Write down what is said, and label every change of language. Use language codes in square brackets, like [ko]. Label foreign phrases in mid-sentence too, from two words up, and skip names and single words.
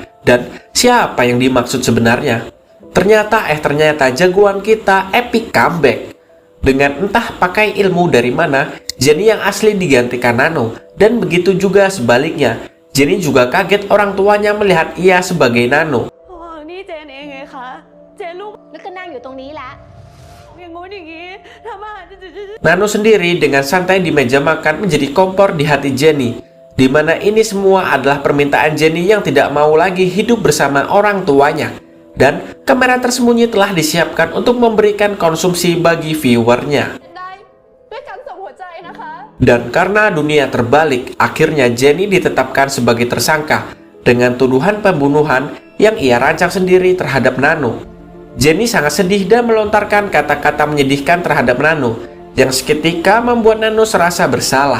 [id] Dan siapa yang dimaksud sebenarnya? Ternyata jagoan kita [en] epic comeback. [id] Dengan entah pakai ilmu dari mana, Jenny yang asli digantikan Nano. Dan begitu juga sebaliknya, Jenny juga kaget orang tuanya melihat ia sebagai Nano. [th] นี่เจนเองไงคะ เจนลูกนึกก็นั่งอยู่ตรงนี้ละอย่างงู้นอย่างงี้ทำอาหาร [id] Nano sendiri dengan santai di meja makan menjadi kompor di hati Jenny, di mana ini semua adalah permintaan Jenny yang tidak mau lagi hidup bersama orang tuanya. Dan kamera tersembunyi telah disiapkan untuk memberikan konsumsi bagi viewernya. [th] ได้ด้วยการส่งหัวใจนะคะ [id] Dan karena dunia terbalik, akhirnya Jenny ditetapkan sebagai tersangka dengan tuduhan pembunuhan yang ia rancang sendiri terhadap Nano. Jenny sangat sedih dan melontarkan kata-kata menyedihkan terhadap Nano yang seketika membuat Nano serasa bersalah.